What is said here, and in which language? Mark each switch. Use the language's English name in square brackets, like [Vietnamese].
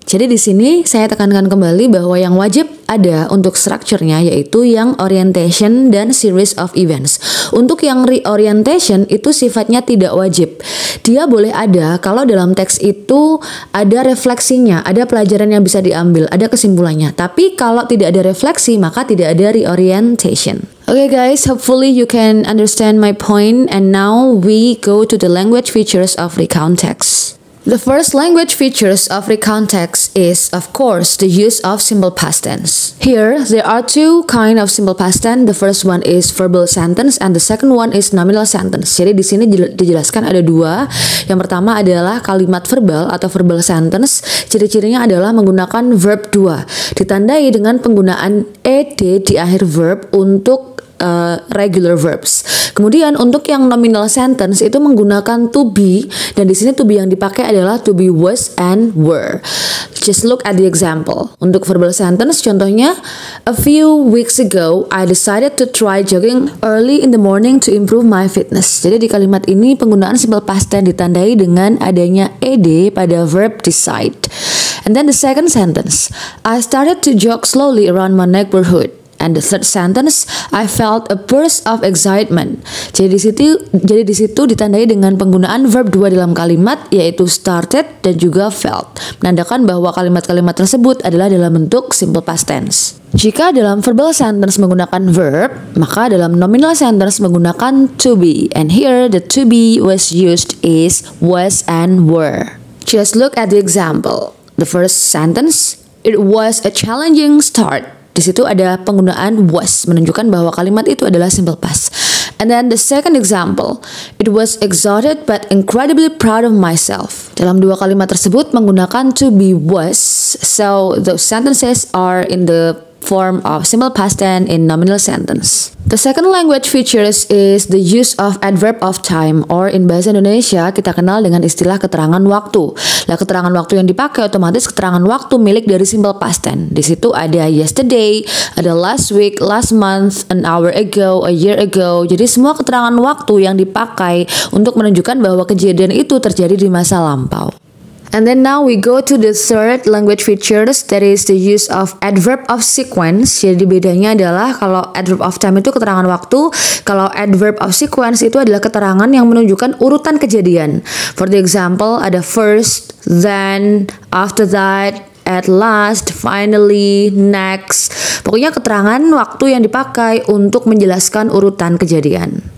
[Indonesian] Jadi di sini saya tekankan kembali bahwa yang wajib ada untuk strukturnya yaitu yang orientation dan series of events. Untuk yang reorientation itu sifatnya tidak wajib. Dia boleh ada kalau dalam teks itu ada refleksinya, ada pelajaran yang bisa diambil, ada kesimpulannya. Tapi kalau tidak ada refleksi maka tidak ada reorientation. [English] Okay guys, hopefully you can understand my point, and now we go to the language features of recount text. The first language features of recount text is, of course, the use of simple past tense. Here, there are two kind of simple past tense. The first one is verbal sentence and the second one is nominal sentence. [Indonesian] Jadi di sini dijelaskan ada dua. Yang pertama adalah kalimat verbal atau verbal sentence. Ciri-cirinya adalah menggunakan verb 2. Ditandai dengan penggunaan ed di akhir verb untuk regular verbs. Kemudian untuk yang nominal sentence itu menggunakan to be, dan di sini to be yang dipakai adalah to be, was, and were. [English] Just look at the example. [Indonesian] Untuk verbal sentence contohnya, [English] a few weeks ago I decided to try jogging early in the morning to improve my fitness. [Indonesian] Jadi di kalimat ini penggunaan simple past tense ditandai dengan adanya ed pada verb decide. [English] And then the second sentence, I started to jog slowly around my neighborhood. And the third sentence, I felt a burst of excitement. [Indonesian] Jadi di situ ditandai dengan penggunaan verb 2 dalam kalimat, yaitu started dan juga felt, menandakan bahwa kalimat-kalimat tersebut adalah dalam bentuk simple past tense. Jika dalam verbal sentence menggunakan verb, maka dalam nominal sentence menggunakan to be. [English] And here the to be was used is was and were. Just look at the example. The first sentence, it was a challenging start. [Indonesian] Di situ ada penggunaan was, menunjukkan bahwa kalimat itu adalah simple past. [English] And then the second example, it was exhausted but incredibly proud of myself. [Indonesian] Dalam dua kalimat tersebut menggunakan to be was, [English] so those sentences are in the form of simple past tense in nominal sentence. The second language features is the use of adverb of time, or in bahasa Indonesia [Indonesian] kita kenal dengan istilah keterangan waktu. Nah, keterangan waktu yang dipakai otomatis keterangan waktu milik dari simple past tense. Di situ ada yesterday, ada last week, last month, an hour ago, a year ago. Jadi semua keterangan waktu yang dipakai untuk menunjukkan bahwa kejadian itu terjadi di masa lampau. [English] And then now we go to the third language features, that is the use of adverb of sequence. [Indonesian] Jadi bedanya adalah kalau adverb of time itu keterangan waktu, kalau adverb of sequence itu adalah keterangan yang menunjukkan urutan kejadian. [English] For the example, [Indonesian] ada first, then, after that, at last, finally, next. Pokoknya keterangan waktu yang dipakai untuk menjelaskan urutan kejadian.